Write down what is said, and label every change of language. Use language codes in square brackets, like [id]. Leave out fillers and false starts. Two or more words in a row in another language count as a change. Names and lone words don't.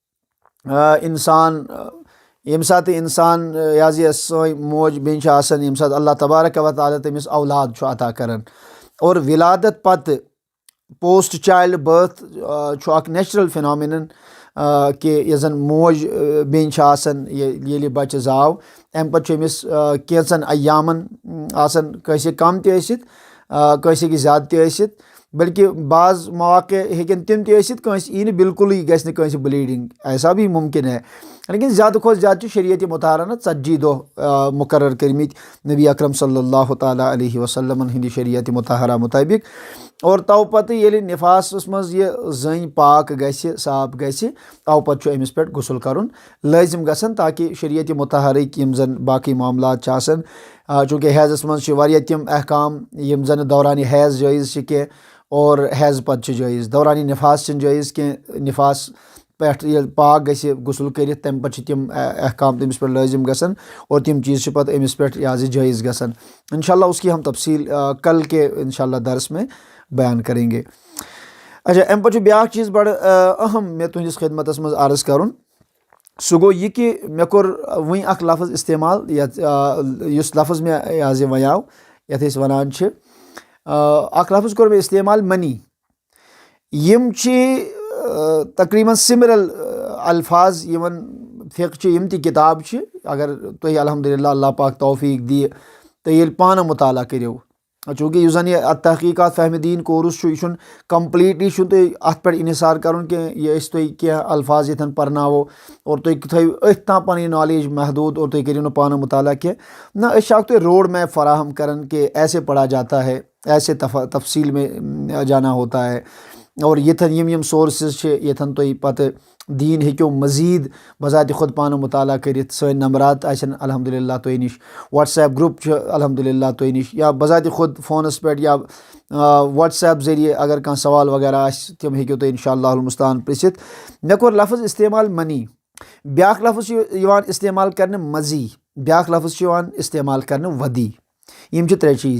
[ks] انسان یہِ حظ یہِ سٲنۍ موج بیٚنہِ چھِ آسان ییٚمہِ ساتہٕ [ar] اللہ تبارک و تعالیٰ [ks] تٔمِس اولاد چھُ عطا کران اور ولادت پتہٕ [en] post childbirth [ks] چھُ اکھ [en] natural phenomenon [ks] کہِ یۄس زن موج بیٚنہِ چھِ آسان ییٚلہِ بچہِ زاو امہِ پتہٕ چھُ أمِس کینٛژن ایامن آسان کٲنٛسہِ ہیٚکہِ کم تہِ ٲسِتھ کٲنٛسہِ ہیٚکہِ زیادٕ تہِ ٲسِتھ بلکہِ بعض مواقع ہیٚکن تِم تہِ ٲسِتھ کٲنٛسہِ یی نہٕ بالکُلٕے گژھِ نہٕ کٲنٛسہِ بلیٖڈنٛگ [ur] ایسا بھی مُمکِن ہے [ks] لیکن زیادٕ کھۄتہٕ زیادٕ چھِ شریعتِ مُطہرانہ 40 دۄہ مُقرر کٔرمٕتۍ نبی اکرم [ar] صلی اللہ تعالیٰ علیہ وسلمن [ks] ہِنٛدِ شریعتِ مُطہرہ مُطٲبق اور تو پتہٕ ییٚلہِ نفاسس منٛز یہِ زٔنۍ پاک گژھِ صاف گژھِ تو پتہٕ چھُ أمِس پٮ۪ٹھ غسل کرُن لٲزِم گژھان تاکہِ شریعتِ مُطہرٕکۍ یِم زن باقٕے معاملات چھِ آسان چوٗنٛکہِ حیضس منٛز چھِ واریاہ تِم احکام یِم زن دورانہِ حیض جٲیز چھِ کینٛہہ اور حیض پتہٕ چھِ جٲیز دورانہِ نفاس چھِنہٕ جٲیز کینٛہہ نفاس پٮ۪ٹھ ییٚلہِ پاک گژھِ غسل کٔرِتھ تمہِ پتہٕ چھِ تِم احکام تٔمِس پٮ۪ٹھ لٲزِم گژھان اور تِم چیٖز چھِ پتہٕ أمِس پٮ۪ٹھ یہِ حظ یہِ جٲیز گژھان [ur] انشاء اللہ اس کی ہم تفصیل کل کے انشاء اللہ درس میں بیان کریں گے [ks] اچھا امہِ پتہٕ چھُ بیٛاکھ چیٖز بڑٕ اہم مےٚ تُہنٛدِس خدمتس منٛز عرض کرُن سُہ گوٚو یہِ کہِ مےٚ کوٚر وٕنۍ اکھ لفظ استعمال یتھ یُس لفظ مےٚ یہِ حظ یہِ وَنیو یتھ أسۍ وَنان چھِ اکھ لفظ کوٚر مےٚ استعمال منی یِم چھِ تقریٖباً سِمرل الفاظ یِمن فِقہٕ چھِ یِم تہِ کِتاب چھِ اگر تُہۍ الحمدُاللہ اللہ پاک توفیٖق دِیہِ تُہۍ ییٚلہِ پانہٕ مُطالعہ کٔرِو چوٗنٛکہِ یُس زن یہِ تحقیٖقات فہمِ دیٖن کورس چھُ یہِ چھُنہٕ کمپلیٖٹلی چھُنہٕ تُہۍ اتھ پٮ۪ٹھ انحصار کرُن کینٛہہ یہِ أسۍ تۄہہِ کینٛہہ الفاظ ییٚتٮ۪ن پرناوو اور تُہۍ تھٲیِو أتھۍ تام پنٕنۍ نالیج محدوٗد اور تُہۍ کٔرِو نہٕ پانہٕ مُطالعہ کینٛہہ نہ أسۍ چھِ اکھ تۄہہِ [en] road map [ks] فراہم کران [ur] کہ ایسے پڑھا جاتا ہے ایسے تفصیل میں جانا ہوتا ہے [ks] اور ییٚتٮ۪ن یِم سورسز چھِ ییٚتٮ۪ن تُہۍ پتہٕ دیٖن ہیٚکِو مٔزیٖد بذاتِ خۄد پانہٕ مُطالعہ کٔرِتھ سٲنۍ نمبرات آسن الحمدُاللہ تۄہہِ نِش [en] WhatsApp group [ks] چھُ الحمدُاللہ تۄہہِ نِش یا بذاتِ خۄد فونس پٮ۪ٹھ یا وٹس ایپ ذٔریعہِ اگر کانٛہہ سوال وغیرہ آسہِ تِم ہیٚکِو تُہۍ [ar] انشاء اللہ المستان [ks] پرژھِتھ مےٚ کوٚر لفظ استعمال منی بیٛاکھ لفظ چھُ یِوان استعمال کرنہٕ مزی بیٛاکھ لفظ چھُ یِوان استعمال کرنہٕ ودی یم چھِ ترٛےٚ چیٖز.